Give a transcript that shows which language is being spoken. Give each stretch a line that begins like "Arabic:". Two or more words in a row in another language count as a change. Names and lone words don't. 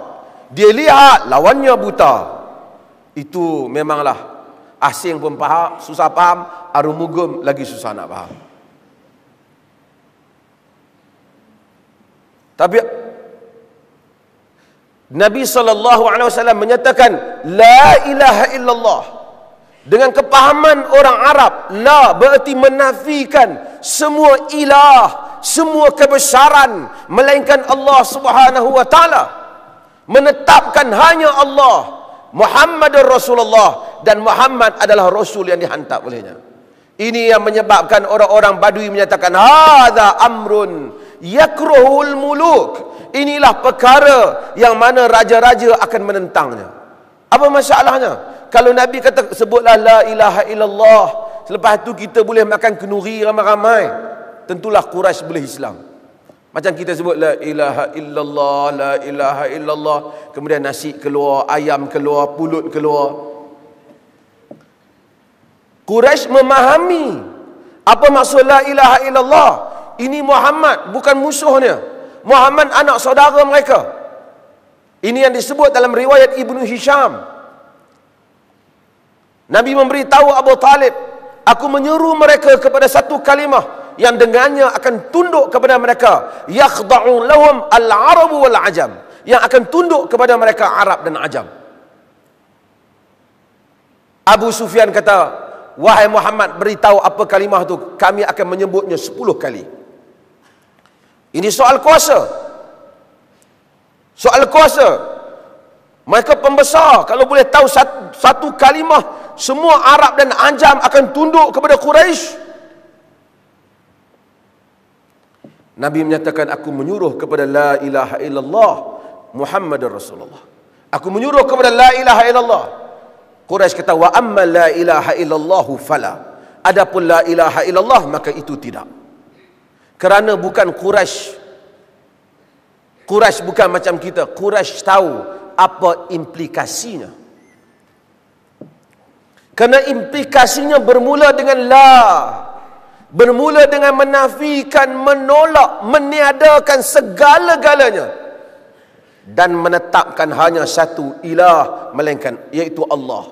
Malay: Dia lihat, lawannya buta. Itu memanglah asing pun faham, susah faham, arumugum lagi susah nak faham. Tapi Nabi SAW menyatakan
Arabic: لا إله إلا الله
Malay: dengan kepahaman orang Arab. La berarti menafikan semua ilah, semua kebesaran melainkan Allah
Arabic: سبحانه وتعالى.
Malay: Menetapkan hanya Allah,
Arabic: محمد رسول الله,
Malay: dan Muhammad adalah rasul yang dihantar olehnya. Ini yang menyebabkan orang-orang Badui menyatakan
Arabic: هذا أمر يكرهه الملوك.
Malay: Inilah perkara yang mana raja-raja akan menentangnya. Apa masalahnya? Kalau Nabi kata sebutlah
Arabic: لا إله إلا الله,
Malay: selepas tu kita boleh makan kenduri ramai-ramai, tentulah Quraisy boleh Islam. Macam kita sebut
Arabic: لا إله إلا الله, لا إله إلا الله,
Malay: kemudian nasi keluar, ayam keluar, pulut keluar. Quraisy memahami apa maksud
Arabic: لا إله إلا الله.
Malay: Ini Muhammad, bukan musuhnya. Muhammad anak saudara mereka. Ini yang disebut dalam riwayat Ibnu Hisham. Nabi memberitahu Abu Talib, aku menyeru mereka kepada satu kalimah yang dengannya akan tunduk kepada mereka.
Arabic: يخضع لهم العرب والعجم.
Malay: Yang akan tunduk kepada mereka Arab dan Ajam. Abu Sufyan kata, wahai Muhammad, beritahu apa kalimah itu, kami akan menyebutnya 10 kali. Ini soal kuasa. Soal kuasa. Mereka pembesar, kalau boleh tahu satu kalimah, semua Arab dan Ajam akan tunduk kepada Quraisy. Nabi menyatakan, aku menyuruh kepada
Arabic: لا إله إلا الله محمد رسول الله.
Malay: Aku menyuruh kepada
Arabic: لا إله إلا الله.
Malay: Quraisy kata,
Arabic: وأما لا إله إلا الله فلا.
Malay: Adapun
Arabic: لا إله إلا الله,
Malay: maka itu tidak. Kerana bukan Quraisy bukan macam kita. Quraisy tahu apa implikasinya. Kerana implikasinya bermula dengan la, bermula dengan menafikan, menolak, meniadakan segala-galanya, dan menetapkan hanya satu ilah melainkan, iaitu Allah.